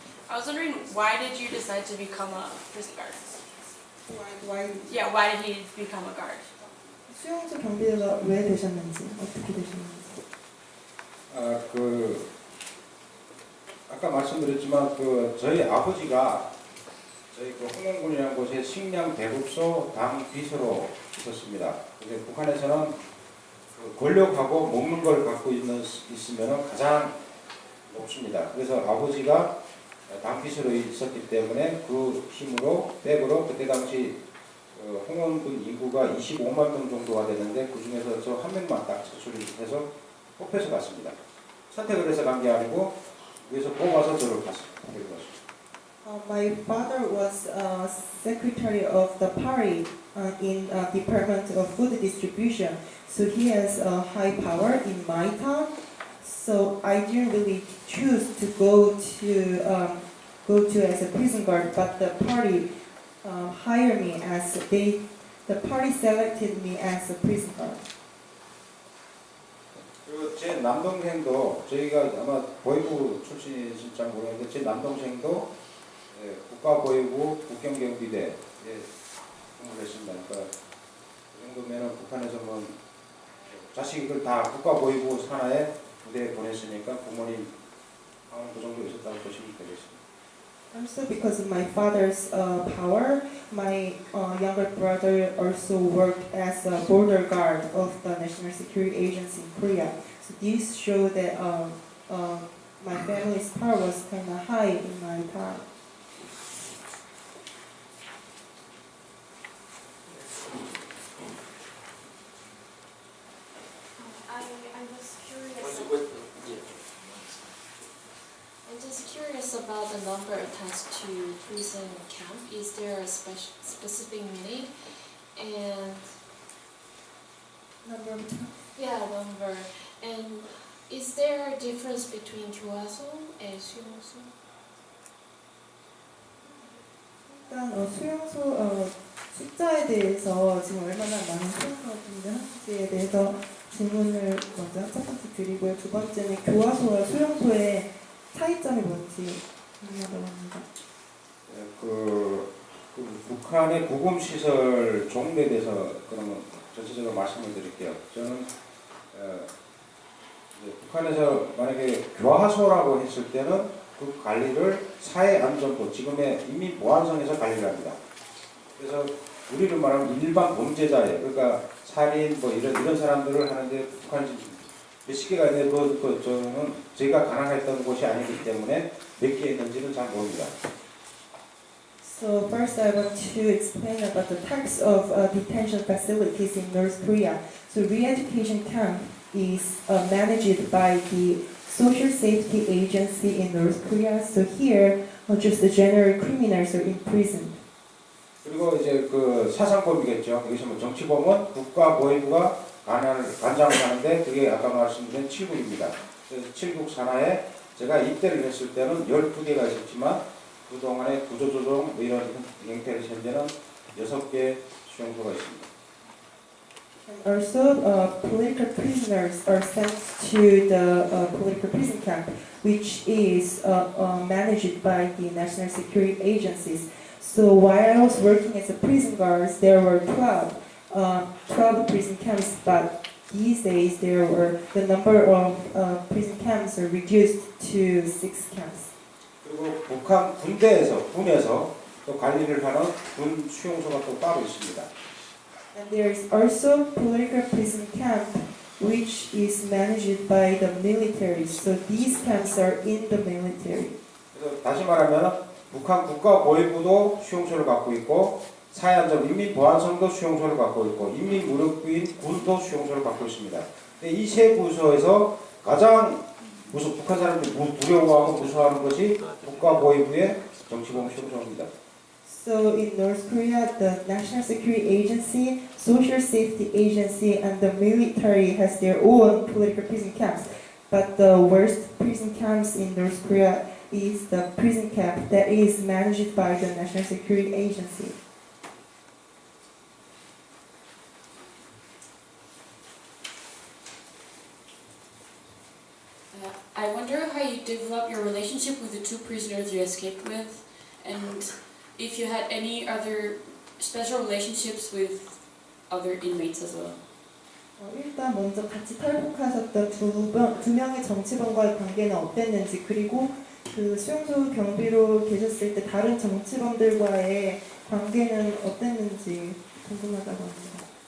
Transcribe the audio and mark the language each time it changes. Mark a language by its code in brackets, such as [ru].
[en] I was wondering, why did you decide to become a prison guard? Why? Yeah, why did he become a guard? [ko] 수용소 경비대가 왜 되셨는지, 어떻게 되셨는지. 아까 말씀드렸지만 저희 아버지가 저희 홍원군이라는 곳에 식량 대급소 당 비서로 있었습니다. 근데 북한에서는 권력하고 먹는 걸 갖고 있으면 가장 높습니다. 그래서 아버지가 당 비서로 있었기 때문에 그 힘으로 백으로 그때 당시 홍원군 인구가 25만 명 정도가 됐는데 그 중에서 저 한 명만 딱 제출해서 뽑혀서 갔습니다. 선택을 해서 간 게 아니고 위에서 뽑아서 저를 갔습니다. [en] My father was secretary of the party in Department of Food Distribution, so he has high power in my town. So I didn't really choose to go to as a prison guard, but the party hired me as the party selected me as a prison guard. [ko] 그리고 제 남동생도 저희가 아마 보위부 출신이실지 모르겠는데 제 남동생도 국가보위부 국경경비대에 근무를 했습니다. 그러니까 그 정도면은 북한에서 뭐 자식을 다 국가보위부 산하에 부대에 보냈으니까 부모님 그 정도 있었다고 보시면 되겠습니다. [en] Also, because of my father's power, my younger brother also worked as a border guard of the National Security Agency in Korea. So these show that my family's power was kind of high in my time. I was curious. Yeah. I'm just curious about the number attached to prison camp. Is there a specific meaning? And Number number. And is there a difference between 교화소 and 수용소? [ko] 일단 수용소 숫자에 대해서 지금 얼마나 많은 수용소가 있는지에 대해서 질문을 먼저 첫 번째 드리고요. 두 번째는 교화소와 수용소의 차이점이 뭔지 궁금하다고 합니다. 북한의 구금 시설 종류에 대해서 그러면 전체적으로 말씀을 드릴게요. 저는 이제 북한에서 만약에 교화소라고 했을 때는 그 관리를 사회안전부, 지금의 인민보안청에서 관리를 합니다. 그래서 우리를 말하면 일반 범죄자예요. 그러니까 살인 뭐 이런 사람들을 하는데 북한이 몇십 개가 있는데 저는 제가 가능했던 곳이 아니기 때문에 몇 개 있는지는 잘 모릅니다. [en] So first I want to explain about the types of detention facilities in North Korea. So re-education camp is managed by the Social Safety Agency in North Korea. So here, just the general criminals are imprisoned. [ko] 그리고 이제 그 사상범이겠죠. 여기서 뭐 정치범은 국가보위부가 관장을 하는데 그게 아까 말씀드린 7국입니다. 그래서 7국 산하에 제가 입대를 했을 때는 12개가 있었지만 그동안에 구조조정 뭐 이런 형태로 현재는 6개 수용소가 있습니다. [en] And also, political prisoners are sent to the political prison camp, which is managed by the national security agencies. So while I was working as a prison guard, there were 12 prison camps, but these days the number of prison camps are reduced to 6 camps. [ko] 그리고 북한 군에서 또 관리를 하는 군 수용소가 또 따로 있습니다. [en] And there is also political prison camp, which is managed by the military. So these camps are in the military. [ko] 그래서 다시 말하면 북한 국가보위부도 수용소를 갖고 있고 사회안전 인민보안청도 수용소를 갖고 있고 인민무력부인 군도 수용소를 갖고 있습니다. 이 세 부서에서 가장 북한 사람들이 두려워하고 무서워하는 것이 국가보위부의 정치범 수용소입니다. [en] So in North Korea, the National Security Agency, Social Safety Agency, and the military has their own political prison camps. But the worst prison camps in North Korea is the prison camp that is managed by the National Security Agency. I wonder how you developed your relationship with the 2 prisoners you escaped with, and if you had any other special relationships with other inmates as well. [ko] 일단 먼저 같이 탈북하셨던 두 명의 정치범과의 관계는 어땠는지, 그리고 그 수용소 경비로 계셨을 때 다른 정치범들과의 관계는 어땠는지 궁금하다고 합니다.